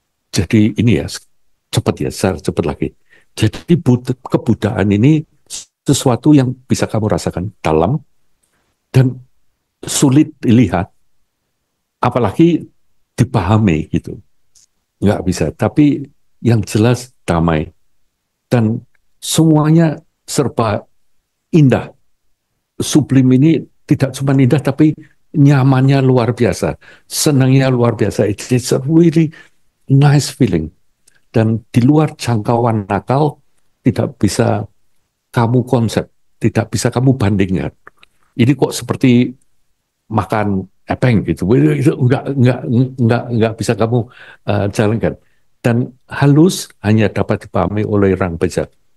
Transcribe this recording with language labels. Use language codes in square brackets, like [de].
[id] Jadi ini ya, cepat lagi. Jadi kebudayaan ini sesuatu yang bisa kamu rasakan dalam dan sulit dilihat, apalagi dipahami gitu. Nggak bisa, tapi yang jelas damai. Dan semuanya serba indah. Sublim ini tidak cuma indah, tapi nyamannya luar biasa. Senangnya luar biasa. [en] It's a really nice feeling. [id] Dan di luar jangkauan akal, tidak bisa kamu konsep, tidak bisa kamu bandingkan. Ini kok seperti makan epeng gitu, itu nggak bisa kamu jalankan. Dan halus hanya dapat dipahami oleh orang bijak.